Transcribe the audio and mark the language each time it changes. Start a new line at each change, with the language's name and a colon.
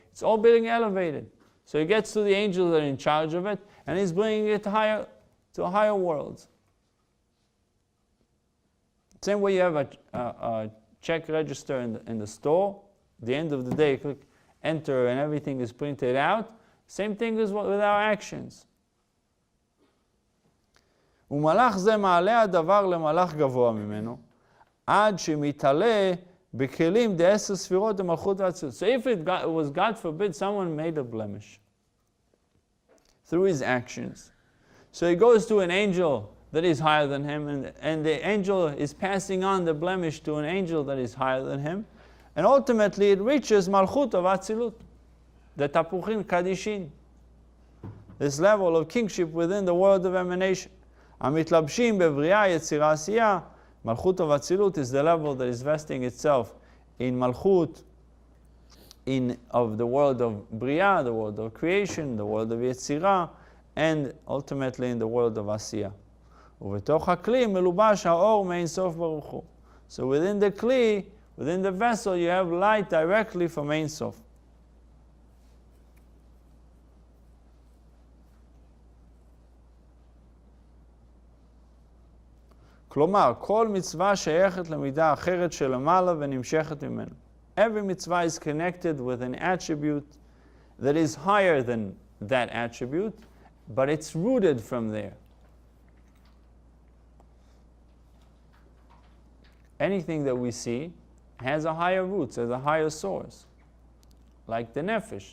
English: It's all being elevated. So he gets to the angels that are in charge of it, and he's bringing it higher to a higher world. Same way you have a check register in the store. At the end of the day, you click enter and everything is printed out. Same thing is with our actions.
Hebrew: ומלאך זה מעלה הדבר למלאך גבוה ממנו, עד שמתעלה בכלים ד10 ספירות למלכות והאצילות.
English: So if it was, God forbid, someone made a blemish through his actions, so he goes to an angel that is higher than him, and the angel is passing on the blemish to an angel that is higher than him, and ultimately it reaches malchut of Atzilut, the tapuchin kadishin, this level of kingship within the world of emanation. Amitlabshim bevriya yetzira asiyah, malchut of Atzilut is the level that is vesting itself in malchut, of the world of bria, the world of creation, the world of yetzira, and ultimately in the world of Asiyah.
Hebrew: ובתוך הכלי מלובש האור מאין סוף ברוך הוא.
English: So within the kli, within the vessel, you have light directly from Ein Sof.
Hebrew: כלומר, כל מצווה שייכת למידה אחרת שלמעלה ונמשכת ממנו.
English: Every mitzvah is connected with an attribute that is higher than that attribute, but it's rooted from there. Anything that we see has a higher roots, has a higher source. like the nefesh.